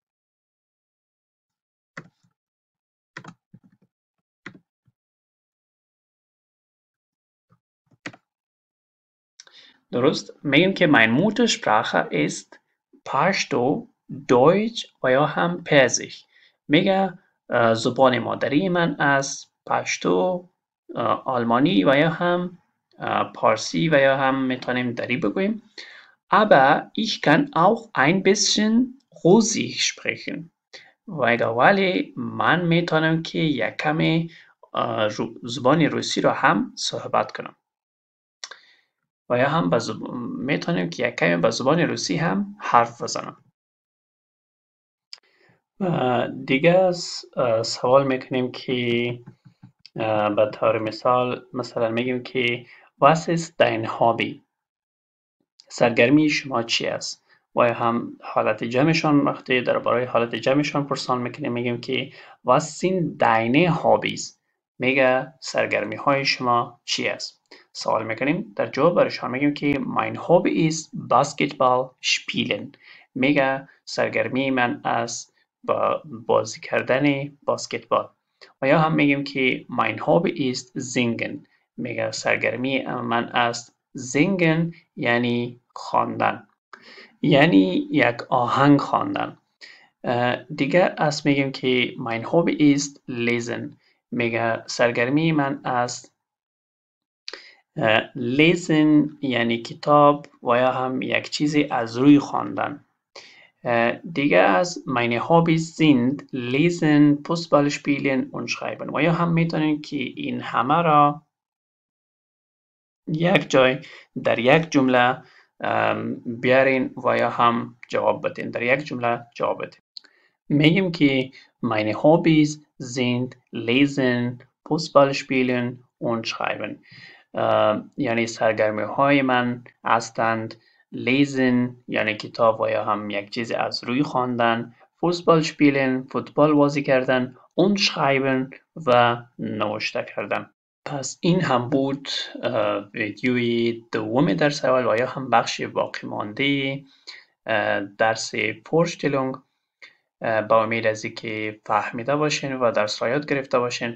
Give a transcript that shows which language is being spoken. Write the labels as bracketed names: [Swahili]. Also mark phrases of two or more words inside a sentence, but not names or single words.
[Persian] درست میگیم که [German] mein Muttersprache ist Pashto، Deutsch [Persian] و یا هم پرزیک. میگه زبان مادری من از پشتو، آلمانی و یا هم پارسی و یا هم میتونیم دری بگوییم. [German] Aber ich kann auch ein bisschen Russisch sprechen. [Persian] ولی من میتونم که یک کمی زبان روسی رو هم صحبت کنم. و یا هم میتونیم که یک کمی به زبان روسی هم حرف بزنم. دیگه سوال میکنیم که به طور مثلا میگیم که [German] was ist dein Hobby؟ [Persian] سرگرمی شما چی است؟ و هم حالت جمعشان وقتی درباره حالت جمعشان پرسان میکنیم میگیم که [German] was sind deine Hobbys؟ [Persian] میگه سرگرمی های شما چی است؟ سوال میکنیم، در جواب برشان میگیم که [German] mein Hobby ist Basketball spielen. [Persian] میگه سرگرمی من از بازی کردن باسکتبال. و یا هم میگیم که [German] mein Hobby ist singen. [Persian] میگه سرگرمی من است singen یعنی خواندن، یعنی یک آهنگ خواندن. دیگه از میگیم که [German] mein Hobby ist lesen. [Persian] میگه سرگرمی من است lesen یعنی کتاب و یا هم یک چیزی از روی خواندن. دیگه از [German] meine Hobbys sind lesen, Fußball spielen und schreiben. [Persian] و یا هم میتونیم که این همه را یک جای در یک جمله بیارین و یا هم جواب بدین، در یک جمله جواب بدین. میگیم که [German] meine Hobbys sind lesen, Fußball spielen und schreiben. [Persian] یعنی سرگرمی های من هستند lesen یعنی کتاب و یا هم یک چیز از روی خواندن، [German] Fußball spielen [Persian] فوتبال بازی کردن، [German] und schreiben [Persian] و نوشته کردن. پس این هم بود ویدیوی دوم درس اول و یا هم بخش باقی مانده درس Vorstellung. با امید از اینکه فهمیده باشین و درس را یاد گرفته باشین.